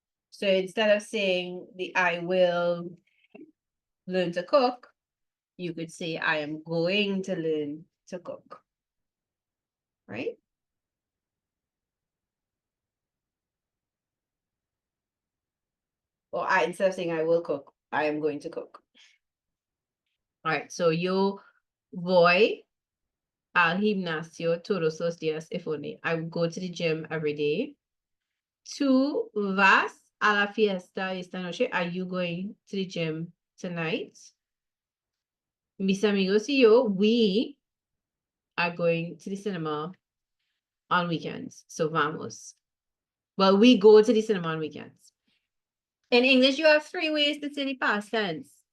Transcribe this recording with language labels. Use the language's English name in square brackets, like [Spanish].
[English] So instead of saying I will learn to cook, you could say I am going to learn to cook. Right? Or instead of saying I will cook, I am going to cook. All right, so [Spanish] yo voy al gimnasio todos los días [English] if only. I go to the gym every day. [Spanish] Tú vas a la fiesta esta noche. [English] Are you going to the gym tonight? [Spanish] Mis amigos y yo, [English] we are going to the cinema on weekends. So vamos. Well, we go to the cinema on weekends. In English, you have 3 ways to say the past tense.